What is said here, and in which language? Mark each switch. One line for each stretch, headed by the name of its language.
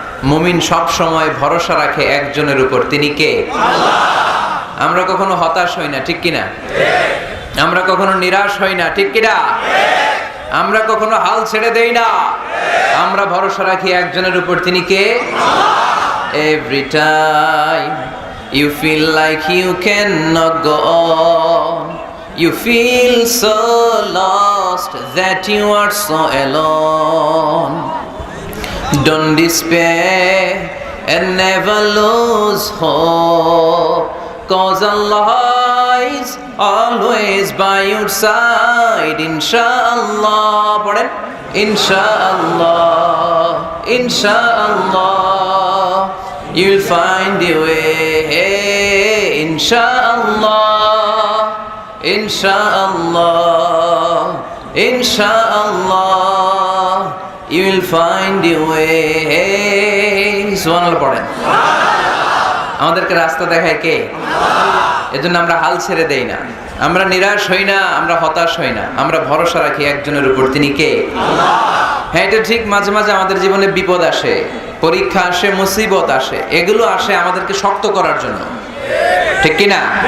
Bangla: মুমিন সব সময় ভরসা রাখে একজনের উপর, তিনি কে? আল্লাহ। আমরা কখনো হতাশ হই না, ঠিক কি না? আমরা কখনো নিরাশ হই না, ঠিক কি না? আমরা কখনো হাল ছেড়ে দেই না, আমরা ভরসা রাখি একজনের উপর, তিনি কে? আল্লাহ।
English: Every time you feel like you cannot go on, you feel so lost that you are so alone. Don't despair and never lose hope, 'cause Allah is always by your side. Inshallah, পড়েন Inshallah, Inshallah, you'll find a way. Inshallah. ইনশাআল্লাহ ইনশাআল্লাহ you will find your way
Bangla: সুবহানাল্লাহ পড়েন। আমাদেরকে রাস্তা দেখায় কে? এজন্য আমরা হাল ছেড়ে দেই না, আমরা নিরাশ হই না, আমরা হতাশ হই না, আমরা ভরসা রাখি একজনের উপর, তিনি কে? আল্লাহ। হ্যাঁ, এটা ঠিক, মাঝে মাঝে আমাদের জীবনে বিপদ আসে, পরীক্ষা আসে, মুসিবত আসে, এগুলো আসে আমাদেরকে শক্ত করার জন্য, ঠিক কি না?